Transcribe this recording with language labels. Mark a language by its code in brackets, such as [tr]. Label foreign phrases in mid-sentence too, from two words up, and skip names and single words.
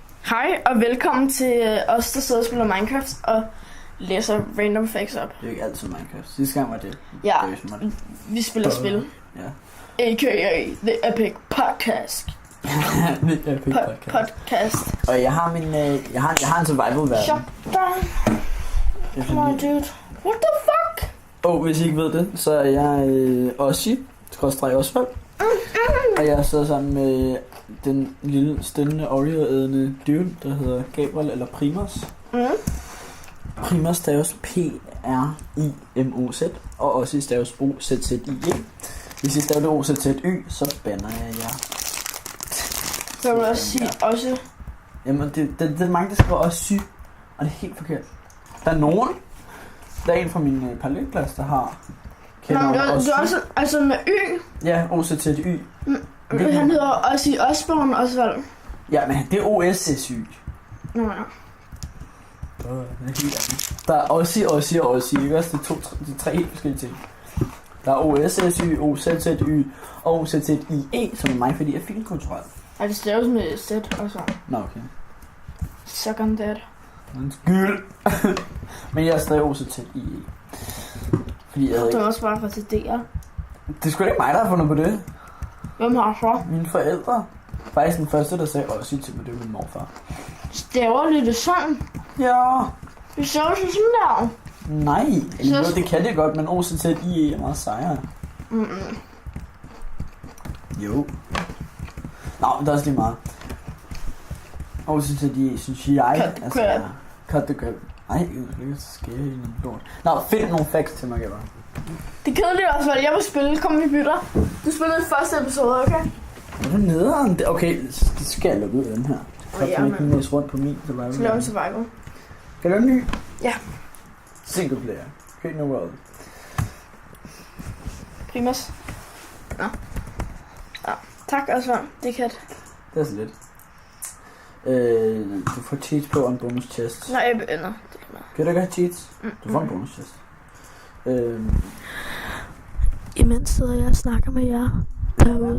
[da] Hej og velkommen til os, der sidder og spiller Minecraft og læser [en] random facts [da] op. Det er jo ikke altid Minecraft. Sidste gang var det. Ja, vi spiller spil. Ja. A.k.a. The Epic Podcast. The Epic Podcast. Og jeg har min, jeg har en survival-verden. [en] Shut down. Come on, dude. What the fuck? [da] Hvis I ikke ved det, så er jeg Ossi-Osvald. Og jeg sidder sammen med den lille, stønnende, Oreo-ædende dyr, der hedder Gabriel eller Primus. Primus staves P-R-I-M-O-Z, og Ossi staves O-Z-Z-I-E. Hvis I staver det O-Z-Z-Y, så banner jeg jer. Så vil du også sige også? Jamen, det er mange, der skriver Ossi, og det er helt forkert. Der er nogen. Der er en fra min parallelklasse, der har Nå, du er også altså med Y? Ja, O-Z-Z-Y. Han hedder Ossi Osborn Osvald. Ja, men det er O-S-S-Y. Nå ja. Det er helt andet. Der er Ossi og Ossi, ikke også? Det er tre helt forskellige ting. Der er O-S-S-Y, O-Z-Z-Y og O-Z-Z-I-E, som er mig, fordi jeg er filmkulturel. Ej, det staves med Z og så. Nå, okay. [en] Suck on that. [da] Undskyld. Men jeg er stadig O-Z-Z-I-E. Fordi jeg Du er også bare fra TD'er. Det er sgu ikke mig, der har fundet på det. Hvem har så? Mine forældre. Faktisk den første, der sagde Ossi til mig, det var min morfar. Staver lidt sådan? Ja. Det staver sådan der. Nej, det kan det godt, men O-Z-Z-I-E er meget sejere. Jo. Nå, men det er også lige meget. O-Z-Z-I-E, synes jeg. [en] Cut the crap. [da] Nej, det skal jeg ikke lort. Nå, find nogle facts til mig, Gabriel. Det er kedeligt også, at jeg vil spille. Kom, vi bytter. Du spillede første episode, okay? Er du nederen? Okay, det skal jeg lukke ud af den her. Så kan ikke næse rundt på min survival. Så laver en survival. Kan du en ny? Ja. [en] Single player. Create no world. [da] Primus. Nå. Ja. Tak, Osvald. Det kan det er så lidt. Du får cheats på en [en] bonus chest. [da] Nej, jeg begynder. Kan du ikke have cheats? Du får en [en] bonus chest. [da] Imens sidder jeg og snakker med jer derude.